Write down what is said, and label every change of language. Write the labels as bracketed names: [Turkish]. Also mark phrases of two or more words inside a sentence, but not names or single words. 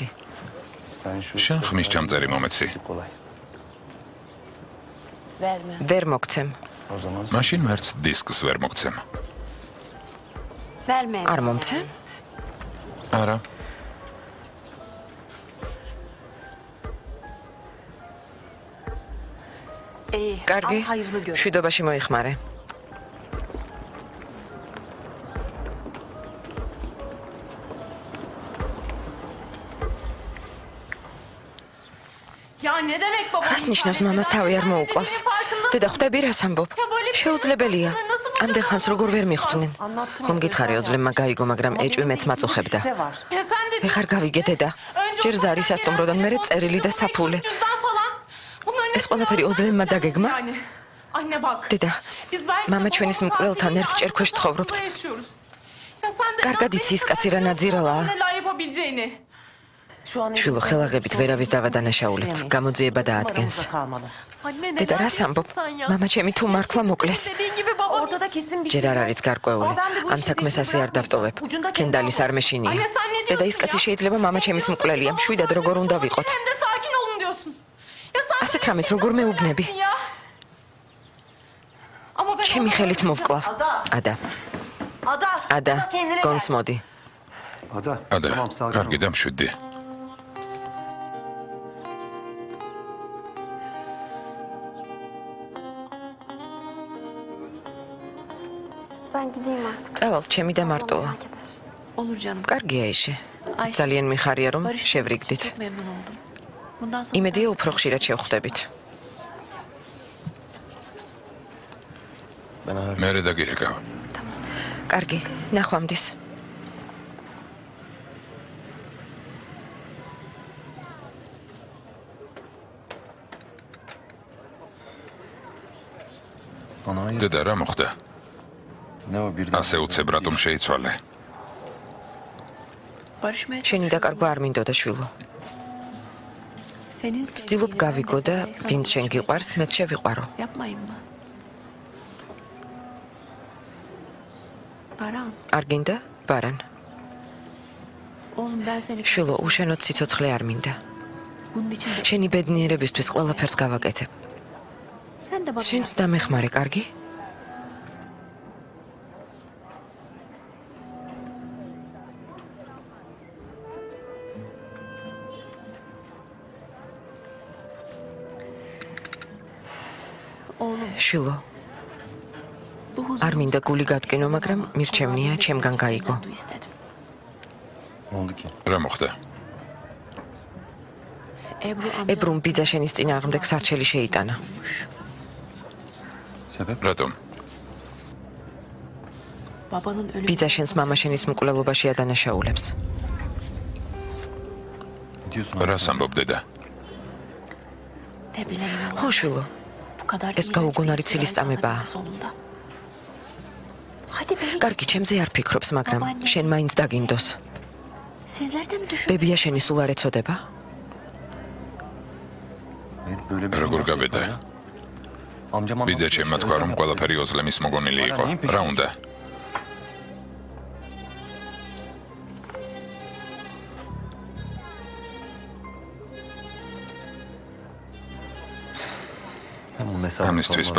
[Turkish] Sen şu [Georgian] შენ ხმის ჩამწერი მომეცი. [Turkish] kolay. Verme. [Georgian] ვერ მოგცემ. [Turkish] O zaman [Georgian] მაშინ ვერც დისკს ვერ მოგცემ. [Turkish] Verme. [Georgian] არ მომცემ? არა, [Turkish] İyi. [Georgian] კარგი. [Turkish] Al hayırlı gör. [Georgian] შვიდობაში მოიხმარე. [Turkish] Ya ne demek baba? [Georgian] რას ნიშნავს მამას თავი არ მოუკლავს? დედა, ხვდები რას ამბობ? შეუძლებელია. ამდენ ხანს როგორ ვერ მიხვდნენ? ხომ გითხარი ოზლემმა გაიგო, მაგრამ ეჭვი მეც მაწუხებდა. [Turkish] Ya sen de [Georgian] ეხარ გავიგე დედა. ჯერ ზარი სასტუმროდან, მერე წერილი და საფულე. [Turkish] cüzdan falan. Bunların [Georgian] ეს ყველაფერი ოზლემმა დაგეგმა? [Turkish] yani. Anne bak. [Georgian] დედა, [Turkish] Biz belki [Georgian] მამა [Turkish] de [Georgian] ჩვენის [Turkish] babamla [Georgian] მკვლელთან [Turkish] tatilde [Georgian] ერთ ჭერქვეშ ცხოვრობთ. [Turkish] yaşıyoruz. [Georgian] კარგად იცი ის კაცი რა ნაძირალაა. [Turkish] Neler yapabileceğini. [Georgian] შვილო ხელაღებით ვერავის დავადანაშაულებთ. გამოძიება დაადგენს. დედა რას ამბობ? მამა ჩემი თუ მართლა მოკლეს. ჯერ არ არის გარკვეული. ამ საქმეს ასე არ დავტოვებ. კენდალის არ მეშინია. დედა ის კაცი შეიძლება მამა ჩემის მკვლელია. მშვიდად როგორ უნდა ვიყოთ? [Turkish] Hem de sakin olun diyorsun. Ya sakin [Georgian] ასეთ რამეს როგორ მეუბნები? [Turkish] ya. Ama ben [Georgian] ჩემი ხელით მოვკლავ. ადა, ადა, გონს მოდი. [Turkish] Ada. Ada, Tamam sakin ol. [Georgian] კარგი და მშვიდი. [Turkish] Ben gideyim artık. [Georgian] წავალ, ჩემი და მარტოა. [Turkish] Olur canım. [Georgian] კარგია ისე. ძალიან მიხარია რომ შევრიგდით. [Turkish] Çok memnun oldum. Bundan sonra [Georgian] იმედია უფრო ხშირად შევხვდებით. მე დაგირეკავ. კარგი, ნახვამდის. დედა რა მოხდა? ასე უცებ რატომ შეიცვალე? [Turkish] barışmaya [Georgian] შენი დაკარგვა არ მინდოდა შვილო. [Turkish] senin [Georgian] ვცდილობ გავიგო და ვინც შენ გიყვარს, მეც შევიყვარო. [Turkish] yapmayın mı? Baran, [Georgian] არ გინდა? ბარან. [Turkish] oğlum ben seni [Georgian] შვილო, უშენოდ სიცოცხლე არ მინდა. [Turkish] bunun için de [Georgian] შენი ბედნიერებისთვის ყველაფერს გავაკეთებ. [Turkish] sen de bana [Georgian] შენც დამეხმარე, კარგი? [Turkish] oğlum [Georgian] შვილო, [Turkish] bu huzur [Georgian] არ მინდა გული გატკინო, მაგრამ მირჩევნია ჩემგან გაიგო. [Turkish] istedim. Oldu ki. [Georgian] რა მოხდა? [Turkish] Ebru amca [Georgian] ებრუმ ბიძა შენის წინააღმდეგ სარჩელი შეიტანა. [Turkish] Sebep? [Georgian] რატომ? [Turkish] babanın ölümü [Georgian] ბიძა შენს მამა შენის მკვლელობაში ადანაშაულებს. [Turkish] Ne diyorsun? [Georgian] რას ამბობ დედა? [Turkish] ne bileyim oğlum. [Georgian] ხო, შვილო, [Turkish] Bu kadar [Georgian] ეს გაუგონარი ცილის წამებაა. [Turkish] sonunda. Hadi beni [Georgian] კარგი, ჩემზე არ ფიქრობს, მაგრამ შენ მაინც დაგინდოს. [Turkish] sizler de mi düşün? [Georgian] ბებია შენი სულ არ ეცოდება? [Turkish] Hayır, böyle bir [Georgian] როგორ [Turkish] nasıl [Georgian] გაბედა? [Turkish] yapar ya? Amcam [Georgian] ბიძა [Turkish] anlatıyor. [Georgian] ჩემმა თქვა რომ ყველაფერი ოზლემის მოგონილი იყო. რა უნდა? [Turkish] Ben bunun hesabını [Georgian] ამისთვის [Turkish] sormadım.